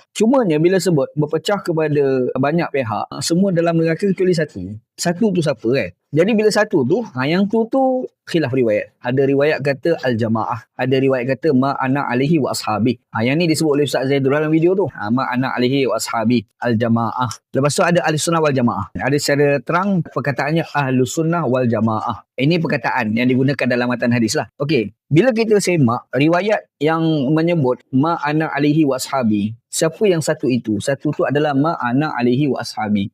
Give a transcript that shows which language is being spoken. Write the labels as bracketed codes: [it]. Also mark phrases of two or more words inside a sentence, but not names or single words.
[ms] Cumanya bila sebut berpecah kepada banyak pihak, semua dalam neraka kecuali satu. Satu tu siapa kan? Jadi bila satu tu, yang tu khilaf riwayat. Ada riwayat kata al-jamaah. Ada riwayat kata [ar] ما أنا عليه وأصحابي. [ms] Yang ni disebut oleh Ustaz Zaidul dalam video tu. [ar] ما أنا عليه وأصحابي الجماعة. [ms] Lepas tu ada [ar] أهل السنة والجماعة. [ms] Ada secara terang perkataannya [ar] أهل السنة والجماعة. [ms] Ini perkataan yang digunakan dalam matan hadis lah. Okey. Bila kita semak riwayat yang menyebut [ar] ما أنا عليه وأصحابي, [ms] siapa yang satu itu? Satu tu adalah [ar] ما أنا عليه وأصحابي.